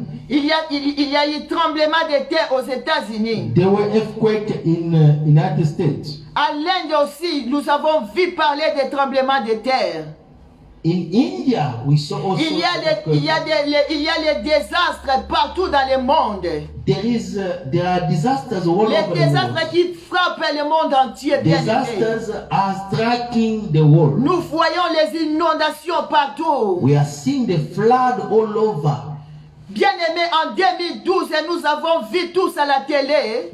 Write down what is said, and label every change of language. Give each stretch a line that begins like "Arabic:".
French: il y a eu tremblement de terre aux États-Unis.
English: there were earthquakes in United States.
French: À l'Inde aussi, nous avons vu parler des tremblements de terre.
English: In India, we saw also
French: Il y a les désastres partout dans le monde.
English: there are disasters all
French: Les
English: over the
French: désastres
English: world.
French: qui frappent le monde entier, bien aimé.
English: Disasters are striking the world.
French: Nous voyons les inondations partout.
English: We are seeing the flood all over.
French: Bien aimé, en 2012, nous avons vu tous à la télé